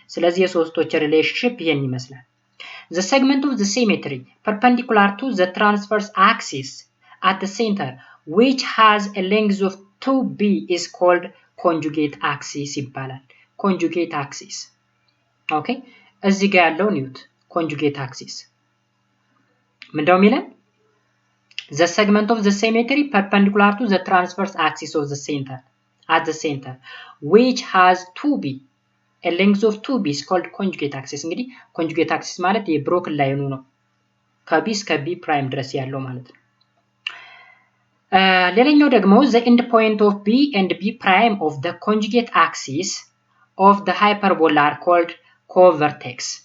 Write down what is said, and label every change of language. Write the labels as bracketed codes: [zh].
[am] ስለዚህ የሶስቶች ሪሌሽንሺፕ ይሄን ይመስላል። [en] The segment of the symmetry perpendicular to the transverse axis at the center which has a length of 2b is called conjugate axis ይባላል። conjugate axis. [am] ኦኬ እዚህ ጋር ያለው ኒውት conjugate axis ምንድነው የሚለን? [en] The segment of the symmetry perpendicular to the transverse axis of the center at the center which has 2b a length of 2b is called conjugate axis. [am] እንግዲህ conjugate axis ማለት የብሮክን ላይኑ ነው ከb እስከ b ፕራይም ድረስ ያለው ማለት ነው። ሌላኛው ደግሞ [en] the end point of b and b prime of the conjugate axis of the hyperbola are called co-vertex.